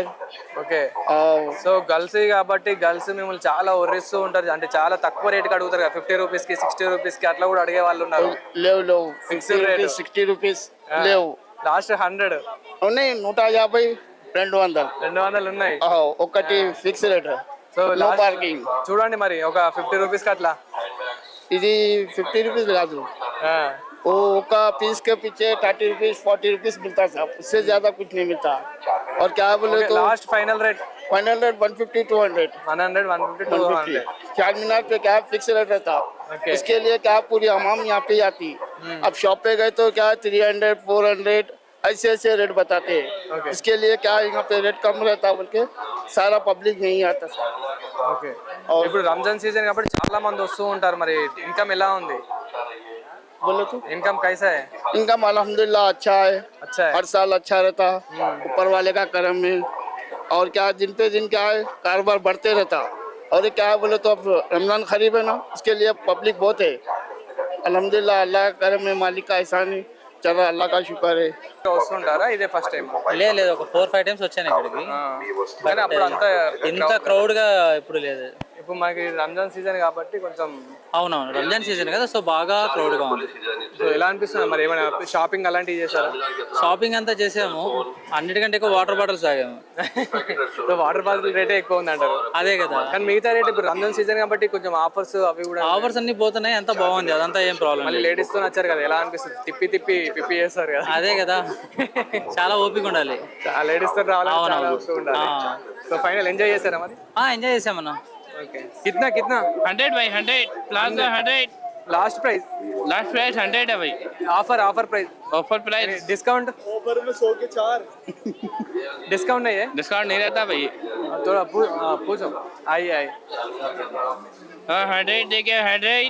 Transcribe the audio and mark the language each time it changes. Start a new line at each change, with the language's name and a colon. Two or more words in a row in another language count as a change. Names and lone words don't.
Telugu: ఓకే, సో గర్ల్స్ కాబట్టి గర్ల్స్ మిమ్మల్ని చాలా ఒర్రిస్తూ ఉంటారు, అంటే చాలా తక్కువ రేట్కి అడుగుతారు కదా, 50 రూపీస్కి 60 రూపీస్కి అట్లా కూడా అడిగే వాళ్ళు ఉన్నారు. లేవు
English: fixed rate
Telugu: 60 రూపీస్ లేవు. లాస్ట్ 100 ఉన్నాయి, 150, 200 ఉన్నాయి. ఒకటి
English: fix rate.
Telugu: సో
English: No parking.
Telugu: చూడండి మరి ఒక 50 రూపీస్కి అట్లా. ఇది 50 రూపీస్ కాదు,
Hindi: वो का पीस के पीछे 30 रुपीज 40 रुपीज मिलता है, उससे ज्यादा कुछ नहीं मिलता. और क्या बोले तो
English: last final rate 150 200 150 200.
Hindi: चारमीनार पे क्या
English: fix rate
Hindi: रहता. इसके लिए क्या पूरी हमाम यहाँ पे आती. अब शॉप पे गए तो क्या 300 400 ऐसे रेट बताते हैं. इसके लिए क्या यहाँ पे रेट कम रहता बोल के सारा पब्लिक नहीं आता.
Telugu: ఓకే, ఇప్పుడు రంజాన్ సీజన్ కాబట్టి చాలా మంది వస్తూ ఉంటారు, మరి ఇన్కమ్ ఎలా ఉంది?
Hindi: बोलो तो इनकम कैसा है? इनकम अल्हम्दुलिल्लाह अच्छा है. हर साल अच्छा रहता ऊपर वाले का करम में. और क्या दिन पे दिन क्या है कारोबार बढ़ते रहता. और ये क्या है बोले तो अब रमजान करीब है ना, इसके लिए पब्लिक बहुत है. अल्हम्दुलिल्लाह अल्लाह का करम है, मालिक का एहसान है, चलो अल्लाह का शुक्र है.
Telugu: వస్తుంటారా? ఇదే
English: first time?
Telugu: లేదు, ఒక 4-5 టైమ్స్ వచ్చాను ఇక్కడికి. కానీ అప్పుడు అంత ఇంత క్రౌడ్ గా ఇప్పుడు లేదు. ఇప్పుడు మనకి రంజాన్ సీజన్ కాబట్టి కొంచెం. అవునవును, రంజాన్ సీజన్ కదా, సో బాగా క్రౌడ్ గా ఉంది. సో ఎలా అనిపిస్తుంది మరి? ఏమైనా షాపింగ్ అలాంటివి చేశారా? షాపింగ్ అంతా చేసాము, అన్నిటికంటే ఎక్కువ
English: water bottles
Telugu: తాగాము. సో
English: water bottle
Telugu: రేటే ఎక్కువ ఉంది అంటారు. అదే కదా, కానీ మిగతా రేట్ ఇప్పుడు రంజాన్ సీజన్ కాబట్టి కొంచెం ఆఫర్స్ అవి కూడా. ఆఫర్స్ అన్ని పోతున్నాయి, అంతా బాగుంది, అదంతా ఏం ప్రాబ్లం. మళ్ళీ లేడీస్ తో వచ్చారు కదా, ఎలా అనిపిస్తుంది? తిప్పి చేస్తారు కదా. అదే కదా, చాలా ఓపిక ఉండాలి. లేడీస్ తో రావాలని చాలా ఓపిక ఉండాలి. సో
English: final enjoy
Telugu: చేశారా మరి? ఎంజాయ్ చేసామన్నా. ఓకే,
Hindi: कितना 100 by 100 प्लाजा 100
English: last price
Hindi: 100 है भाई.
English: offer price offer price
Hindi: डिस्काउंट. ऑफर में 100 के 4. डिस्काउंट नहीं है? डिस्काउंट नहीं रहता भाई। थोड़ा पूछो। आई आई हाँ 100 देखिए 100